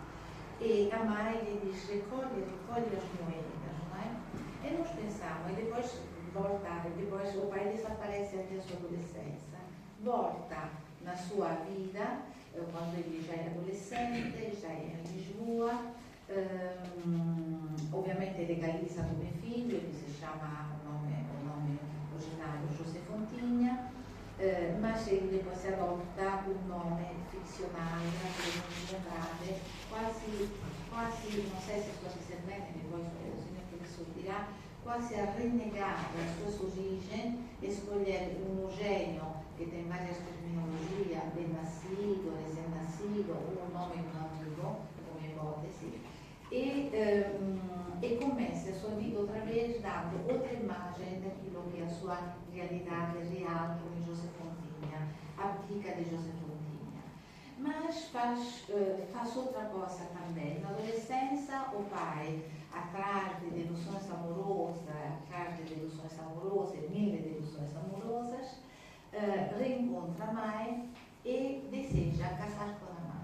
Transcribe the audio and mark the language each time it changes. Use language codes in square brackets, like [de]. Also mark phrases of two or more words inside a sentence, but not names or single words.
[pt] E a mãe lhe diz: recolhe as moedas, não é? E nós pensamos, e depois o pai desaparece até a sua adolescência, volta na sua vida, quando ele já é adolescente, já é em Lisboa, [it] ovviamente legalizza come figlio, che si chiama o nome originario José Fontinha, ma sceglie poi si adotta un nome ficzionale, quasi, non so se sto dicendo bene, che poi il signor professore dirà, quasi a rinnegare la sua origine e scogliere un Eugenio che [pt] tem várias terminologias, ben nascido, recém nascido, [it] un nome di un amico, come ipotesi, [pt] e começa a sua vida outra vez dando outra imagem daquilo que é a sua realidade real como José Fontinha, abdica de José Fontinha. Mas faz outra coisa também. Na adolescência, o pai, atrás de delusões amorosas, mil delusões amorosas, reencontra a mãe e deseja casar com a mãe.